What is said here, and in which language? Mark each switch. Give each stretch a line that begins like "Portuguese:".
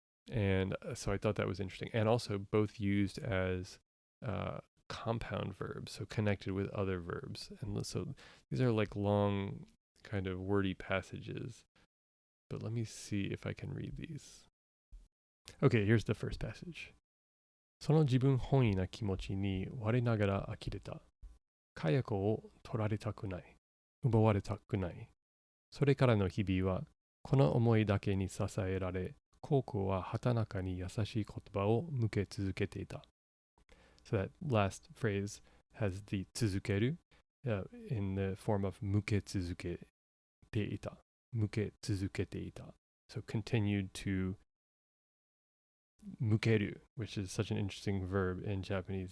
English: And so I thought that was interesting. And also both used as compound verbs, so connected with other verbs. And so these are like long, kind of wordy passages. But let me see if I can read these. Okay, here's the first passage.
Japanese: その自分本位な気持ちに我ながら呆れた。かや子を取られたくない。奪われたくない。それからの日々はこの思いだけに支えられ、高校は畑中に優しい言葉を向け続けていた。
English: So that last phrase has the tsuzukeru in the form of
Japanese: 向け続けていた。向け続けていた。
English: So continued to mukeru, which is such an interesting verb in Japanese.